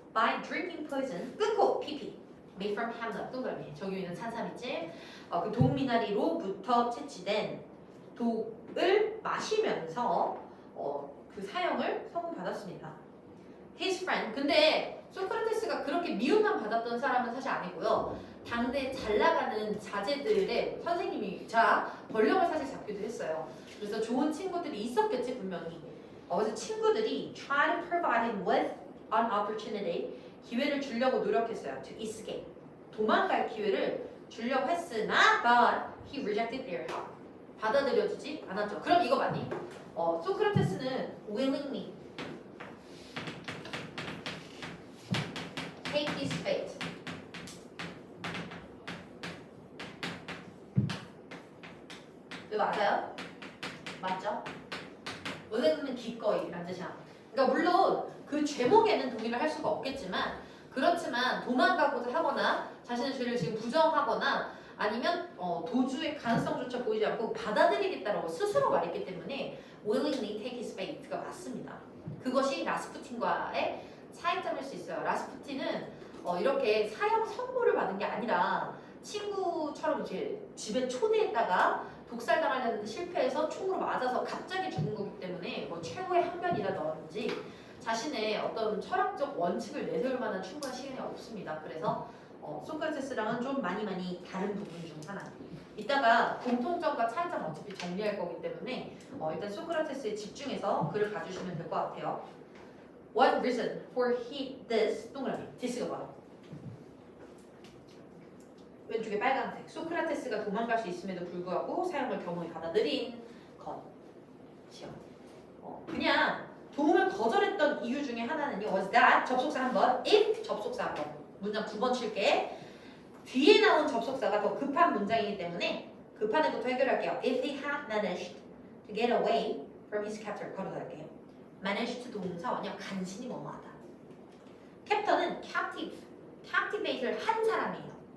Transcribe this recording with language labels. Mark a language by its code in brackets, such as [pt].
[en] By drinking poison [ko] 끊고 [en] PP made from Hamlet [ko] 동그라미 저기 있는 산삼이지 그 독미나리로부터 채취된 독을 마시면서 그 사형을 선고받았습니다. [en] His friend [ko] 근데 소크라테스가 그렇게 미움만 받았던 사람은 사실 아니고요. 당대 잘 나가는 자제들의 선생님이 권력을 사실 잡기도 했어요. 그래서 좋은 친구들이 있었겠지 분명히. 그래서 친구들이 [en] try to provide him with an opportunity [ko] 기회를 주려고 노력했어요. [en] To escape [ko] 도망갈 기회를 주려고 했으나 [en] but he rejected their help [ko] 받아들여주지 않았죠. 그럼 이거 맞니? 소크라테스는 [en] willingly take his fate [ko] 이거 맞아요? 맞죠? willingly는 기꺼이라는 뜻이야. 그러니까 물론 그 제목에는 동의를 할 수가 없겠지만 그렇지만 도망가고자 하거나 자신의 죄를 지금 부정하거나 아니면 도주의 가능성조차 보이지 않고 받아들이겠다라고 스스로 말했기 때문에 [en] willingly take his fate [ko] 가 맞습니다. 그것이 라스푸틴과의 차이점일 수 있어요. 라스푸틴은 이렇게 사형 선고를 받은 게 아니라 친구처럼 이제 집에 초대했다가 독살당하려는데 실패해서 총으로 맞아서 갑자기 죽은 거기 때문에 뭐 최후의 항변이라든지 자신의 어떤 철학적 원칙을 내세울 만한 충분한 시간이 없습니다. 그래서 소크라테스랑은 좀 많이 다른 부분 중 하나. 이따가 공통점과 차이점 어차피 정리할 거기 때문에 일단 소크라테스에 집중해서 글을 봐주시면 될 것 같아요. [en] What reason for this [ko] 동그라미 this가 뭐야? 왼쪽에 빨간색 소크라테스가 도망갈 수 있음에도 불구하고 사형을 겸허히 받아들인 것이요. 그냥 도움을 거절했던 이유 중에 하나는요. [en] was that [ko] 접속사 한번 if 접속사 한번 문장 두 번 칠게. 뒤에 나온 접속사가 더 급한 문장이기 때문에 급한 애부터 해결할게요. [en] If he had managed to get away from his captor [ko] 걸어갈게요. managed 동사 원형 간신히 뭐뭐하다. captor는 captive, captivate를 한 사람이에요.